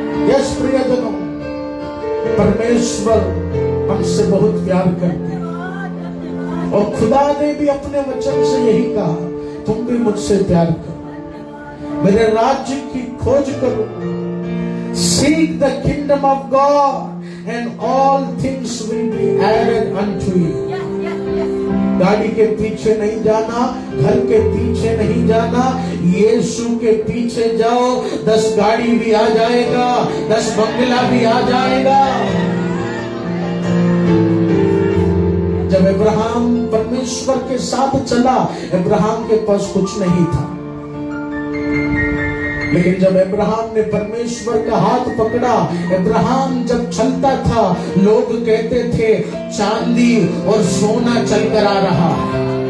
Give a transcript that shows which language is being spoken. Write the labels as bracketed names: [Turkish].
[Hindi] Yes प्रियजनों, परमेश्वर हमसे बहुत प्यार करते हैं और खुदा ने भी अपने वचन से यही कहा, तुम भी मुझसे प्यार करो, मेरे राज्य की खोज करो। [English] Seek the kingdom of God and all things will be added unto you. [Hindi] गाड़ी के पीछे नहीं जाना, घर के पीछे नहीं जाना, यीशु के पीछे जाओ। 10 गाड़ी भी आ जाएगा, 10 बंगला भी आ जाएगा। जब अब्राहम परमेश्वर के साथ चला, अब्राहम के पास कुछ नहीं था, लेकिन जब अब्राहम ने परमेश्वर का हाथ पकड़ा, अब्राहम जब चलता था, लोग कहते थे चांदी और सोना चलकर आ रहा है।